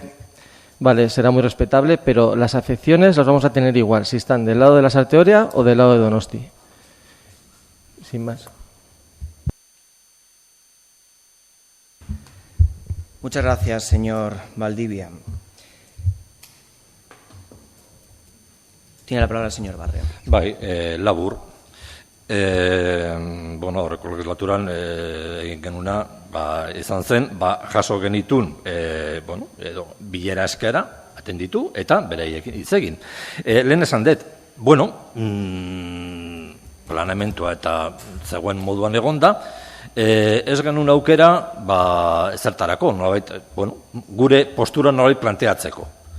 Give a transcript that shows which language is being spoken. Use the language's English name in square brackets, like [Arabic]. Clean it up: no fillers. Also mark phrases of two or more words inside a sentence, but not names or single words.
[Spanish] Vale, será muy respetable, pero las afecciones las vamos a tener igual, si están del lado de la Sarteoria o del lado de Donosti. Sin más. Muchas gracias, señor Valdivia. Tiene la palabra el señor Barrio. [Basque] Labur. Horreko legislaturan egin genuna izan zen, jaso genitun edo bilera eskera atenditu eta bereiekin hitz egin. Lehen esan dut, planeamentua eta zegoen moduan egonda, ez genuen aukera ezertarako, gure postura nolabait planteatzeko.